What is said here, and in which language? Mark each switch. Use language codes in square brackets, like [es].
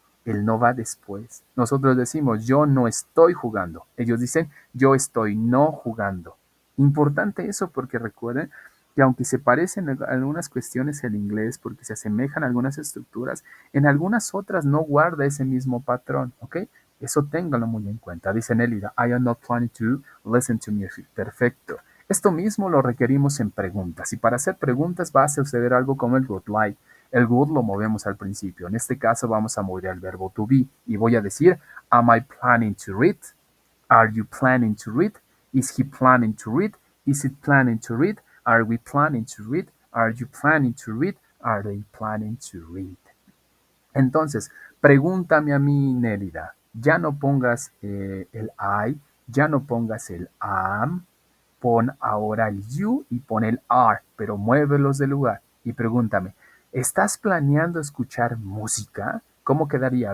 [es] El no va después. Nosotros decimos yo no estoy jugando. Ellos dicen yo estoy no jugando. Importante eso porque recuerden que aunque se parecen en algunas cuestiones el inglés porque se asemejan a algunas estructuras, en algunas otras no guarda ese mismo patrón, ¿ok? Eso ténganlo muy en cuenta. Dice Nelida, [en] I am not planning to listen to music. [es] Perfecto. Esto mismo lo requerimos en preguntas y para hacer preguntas va a suceder algo como el would like. El would lo movemos al principio. En este caso vamos a mover el verbo to be y voy a decir, [en] am I planning to read? Are you planning to read? Is he planning to read? Is it planning to read? Are we planning to read? Are you planning to read? Are they planning to read? [es] Entonces, pregúntame a mí, Nérida. Ya no pongas el I, ya no pongas el am, pon ahora el you y pon el are, pero muévelos del lugar. Y pregúntame, ¿estás planeando escuchar música? ¿Cómo quedaría?